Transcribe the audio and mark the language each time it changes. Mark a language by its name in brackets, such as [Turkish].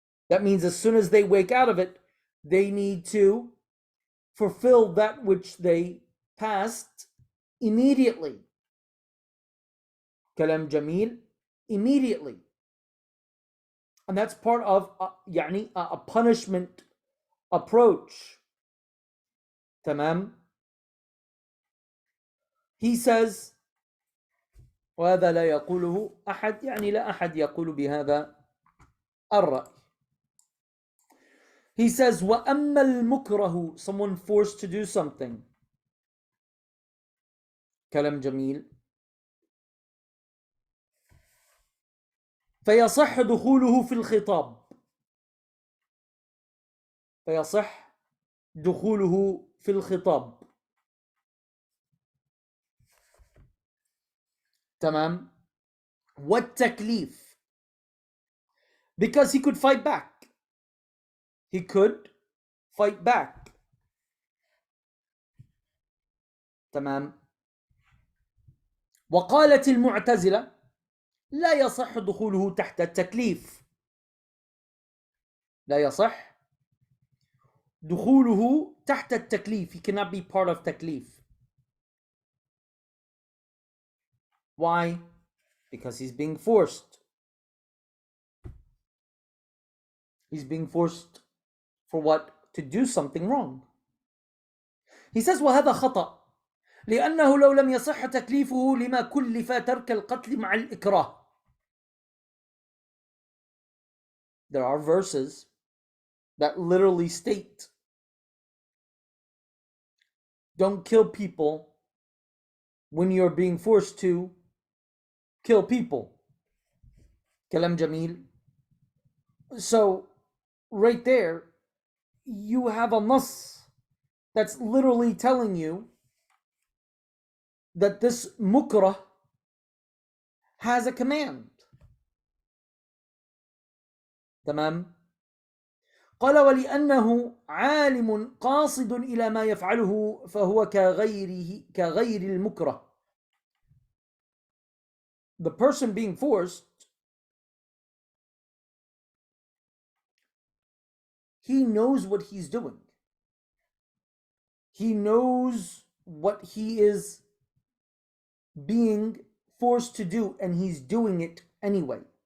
[English] That means as soon as they wake out of it, they need to fulfill that which they passed immediately. [Arabic] Kalam Jamil, [English] immediately. And that's part of a punishment approach. [Arabic] Tamam. [English] He says, [Arabic] وهذا لا يقوله أحد يعني لا أحد يقول بهذا الرأي. [English] He says, [Arabic] وأما المكره, [English] someone forced to do something. [Arabic] كلام جميل. فيصح دخوله في الخطاب. فيصح دخوله في الخطاب. تمام. والتكليف. [English] Because he could fight back. He could fight back. [Arabic] تمام. وقالت المعتزلة لا يصح دخوله تحت التكليف. لا يصح دخوله تحت التكليف. [English] He cannot be part of [Arabic] تكليف. [English] Why? Because he's being forced. He's being forced for what? To do something wrong. He says [Arabic] وهذا خطأ لأنه لو لم يصح تكليفه لما كلف ترك القتل مع الإكراه. [English] There are verses that literally state, don't kill people when you're being forced to kill people. [Arabic] Kalam Jamil. [English] So, right there, you have a nas that's literally telling you that this mukrah has a command. [Arabic] تمام. قال ولأنه عالم قاصد إلى ما يفعله فهو كغير المكره. [English] The person being forced, he knows what he's doing. He knows what he is being forced to do, and he's doing it anyway.